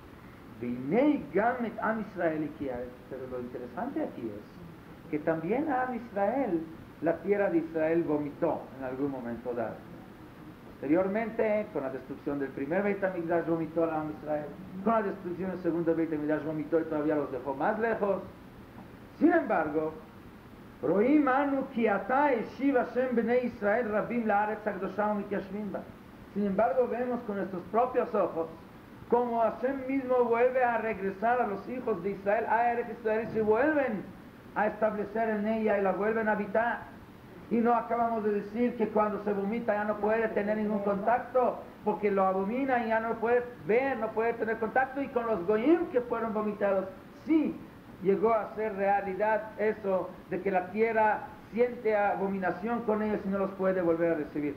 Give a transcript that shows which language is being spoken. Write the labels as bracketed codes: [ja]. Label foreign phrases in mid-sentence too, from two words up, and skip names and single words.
[es] Pero lo interesante aquí es que también a Israel, la tierra de Israel vomitó en algún momento dado. Posteriormente, con la destrucción del primer Beit HaMikdash, vomitó a Israel. Con la destrucción del segundo Beit HaMikdash, vomitó y todavía los dejó más lejos. Sin embargo, [he] רואים אנו כי עתה השיב השם בני ישראל רבים לארץ הקדושה ומתיישבים בה. [es] Sin embargo, vemos con nuestros propios ojos como Hashem mismo vuelve a regresar a los hijos de Israel a Eretz Israel y se vuelven a establecer en ella y la vuelven a habitar. Y no acabamos de decir que cuando se vomita ya no puede tener ningún contacto, porque lo abomina y ya no puede ver, no puede tener contacto, y con los goyim que fueron vomitados, sí llegó a ser realidad eso de que la tierra siente abominación con ellos y no los puede volver a recibir.